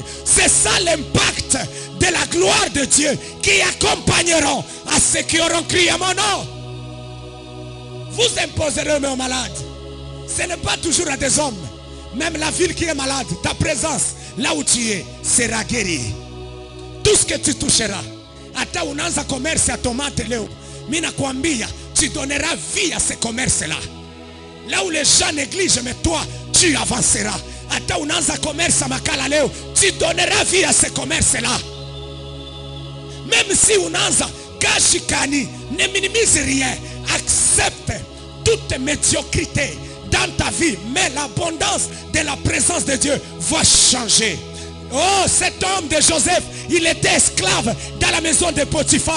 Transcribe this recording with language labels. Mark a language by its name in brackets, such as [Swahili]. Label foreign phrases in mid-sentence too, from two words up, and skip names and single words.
[French] C'est ça l'impact de la gloire de Dieu qui accompagneront à ceux qui auront crié à mon nom. Vous imposerez aux malades. Ce n'est pas toujours à des hommes. Même la ville qui est malade, ta présence, là où tu es, sera guérie. Tout ce que tu toucheras. [Swahili] Hata unaanza [French] commerce à tomate [Swahili] leo, mina kuambia, [French] tu donneras vie à ce commerce-là. Là où les gens négligent, mais toi, tu avanceras. [Swahili] Hata unaanza [French] commerce à [Swahili] makala leo, [French] tu donneras vie à ce commerce-là. Même si [Swahili] unaanza kashikani, [French] ne minimise rien. Accepte toute médiocrité dans ta vie, mais l'abondance de la présence de Dieu va changer. Oh, cet homme de Joseph, il était esclave dans la maison de Potiphar.